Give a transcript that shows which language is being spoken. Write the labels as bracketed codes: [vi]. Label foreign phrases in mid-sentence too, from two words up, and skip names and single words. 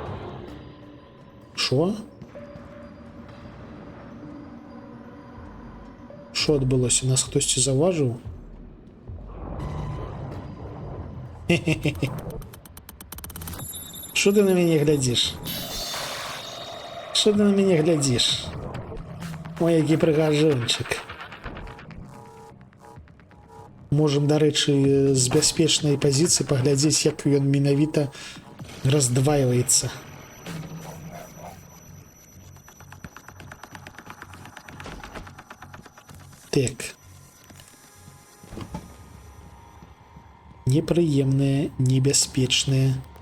[be] Шо? Шо адбылося? Нас хтосьці заўважыў? Шо ты на мяне глядзіш? [uk] Що ти на мене глядиш? Ой, який пригажунчик. Можем, до речі, з безпечної позиції поглядіти, як він менавіта роздваюється. Так. [be] Неприемные, небяспечные.